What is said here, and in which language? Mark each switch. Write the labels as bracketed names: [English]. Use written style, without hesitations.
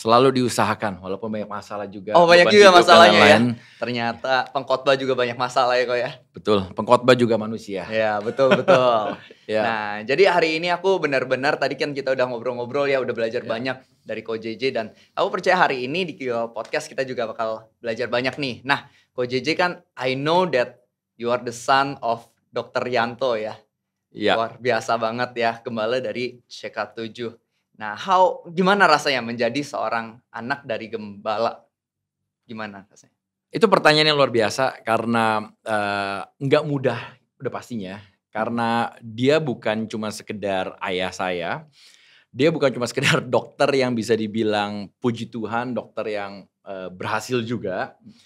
[Indonesian] Selalu diusahakan, walaupun banyak masalah juga. Oh banyak juga masalahnya ya. Ternyata pengkhotbah juga banyak masalah ya Ko ya. Betul, pengkhotbah juga manusia. Ya betul. Nah jadi hari ini aku benar-benar, tadi kan kita udah ngobrol-ngobrol ya, udah belajar banyak dari Ko JJ. Dan aku percaya hari ini di Gilgal Podcast kita juga bakal belajar banyak nih. Nah Ko JJ kan, [English] I know that you are the son of Dr. [Indonesian] Yanto ya. Luar biasa banget ya, gembala dari CK7. Nah, gimana rasanya menjadi seorang anak dari gembala? Gimana rasanya? Itu pertanyaan yang luar biasa karena nggak mudah, udah pastinya. Karena dia bukan cuma sekedar ayah saya, dia bukan cuma sekedar dokter yang bisa dibilang puji Tuhan, dokter yang berhasil juga.